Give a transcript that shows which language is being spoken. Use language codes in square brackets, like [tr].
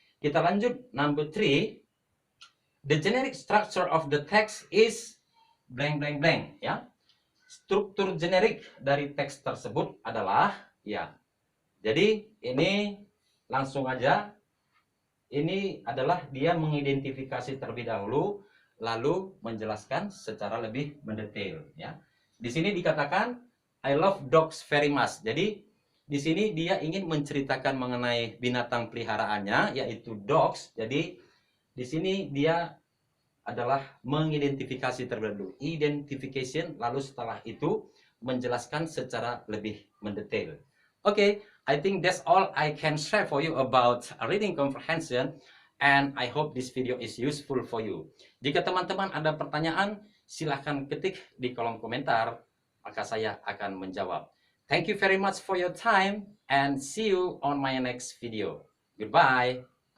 [id] Kita lanjut [en] number 3. The generic structure of the text is blank blank blank ya. [id] Struktur generik dari teks tersebut adalah ya. Jadi ini langsung aja, ini adalah dia mengidentifikasi terlebih dahulu, lalu menjelaskan secara lebih mendetail ya. Di sini dikatakan [en] I love dogs very much. [id] Jadi di sini dia ingin menceritakan mengenai binatang peliharaannya, yaitu dogs. Jadi di sini dia adalah mengidentifikasi terlebih dahulu, identification, lalu setelah itu menjelaskan secara lebih mendetail. [en] Okay, I think that's all I can share for you about reading comprehension, and I hope this video is useful for you. [id] Jika teman-teman ada pertanyaan, silahkan ketik di kolom komentar, maka saya akan menjawab. [en] Thank you very much for your time, and see you on my next video. Goodbye.